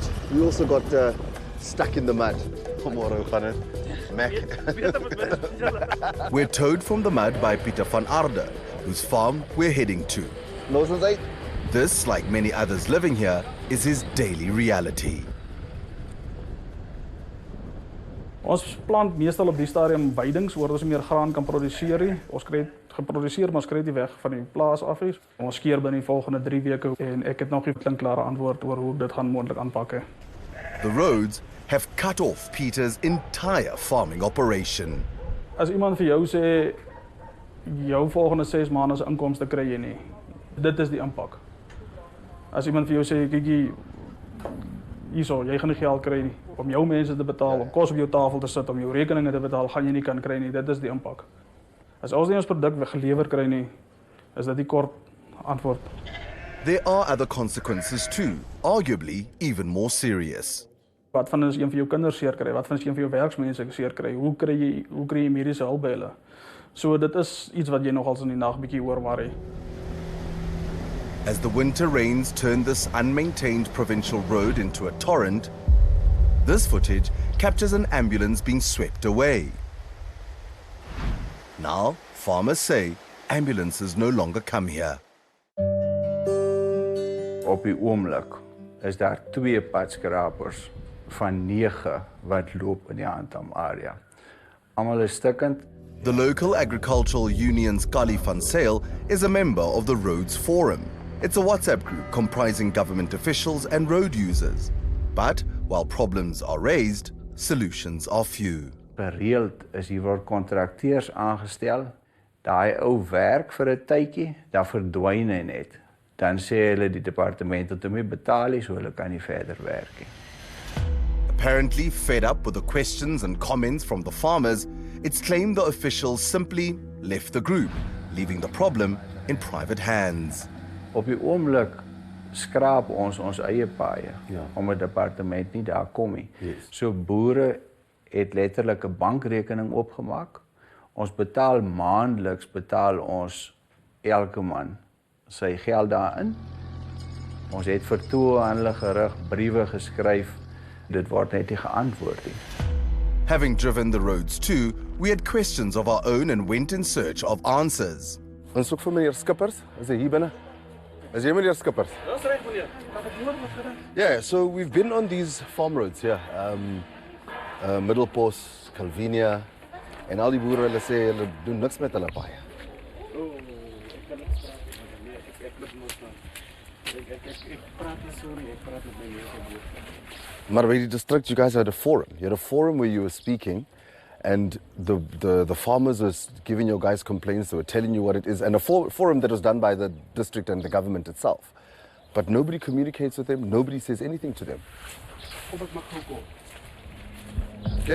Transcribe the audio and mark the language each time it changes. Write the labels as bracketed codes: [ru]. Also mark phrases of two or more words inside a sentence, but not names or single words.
[en] We also got stuck in the mud. We're towed from the mud by Pieter van Aarde, whose farm we're heading to. This, like many others living here, is his daily reality. [af] Ons plant meestal op die stadium weidings, waar ons meer graan kan produseer. Ons kry het geproduseer, maar ons kry dit weg van die plaas af. Ons skeer binne die volgende 3 weke en ek het nog nie 'n klinkklare antwoord oor hoe dit gaan moontlik aanpak. [en] The roads have cut off Peter's entire farming operation. [af] As iemand vir jou sê jou volgende 6 maande se inkomste kry jy nie. Dit is die impak. As iemand vir jou sê kykie hierso, jy gaan nie geld kry nie om jou mense te betaal, om kos op jou tafel te sit, om jou rekeninge te betaal, gaan jy nie kan kry nie. Dit is die impak. As ons nie ons produk gelewer kry nie, is dit die kort antwoord. [en] There are other consequences too, arguably even more serious. [af] Wat van as een van jou kinders seer kry? Wat van as een van jou werksmense seer kry? Hoe kry jy mediese hulp by hulle? So dit is iets wat jy nogals in die nag bietjie oor worry. [en] As the winter rains turn this unmaintained provincial road into a torrent, this footage captures an ambulance being swept away. Now, farmers say ambulances no longer come here. [af] Op die oomblik is daar 2 padskrapers van 9 wat loop in die Hantam area. Almal is stikkend. [en] The local agricultural union's 𝗀𝗃𝗃𝗀𝗃 is a member of the Roads Forum. It's a WhatsApp group comprising government officials and road users. But while problems are raised, solutions are few. [af] Gereeld is hier word kontrakteurs aangestel. Daai ou werk vir 'n tydjie, dan verdwyn hy net. Dan sê hulle die departement het hom nie betaal nie, so hulle kan nie verder werk nie. [en] Apparently fed up with the questions and comments from the farmers, it's claimed the officials simply left the group, leaving the problem in private hands. [af] Op die oomblik skraap ons eie paaie, omdat die departement nie daar kom nie. So boere het letterlik 'n bankrekening opgemaak. Ons betaal maandeliks, betaal ons elke man sy geld daarin. Ons het vertoe aan hulle gerig, briewe geskryf. Dit word net nie geantwoord nie. [en] Having driven the roads too, we had questions of our own and went in search of answers. [af] Ons soek vir meneer Skippers. Is hy hier binne? Is jy meneer Skippers? Dis reg meneer. [en] Yeah, so we've been on these farm roads here. [af] Middelpos, Calvinia, en al die boere hulle sê hulle doen niks met hulle paaie. Maar by die [en] district, you guys had a forum. You had a forum where you were speaking, and the farmers was giving your guys complaints. They were telling you what it is, and a forum that was done by the district and the government itself. But nobody communicates with them. Nobody says anything to them. Okay.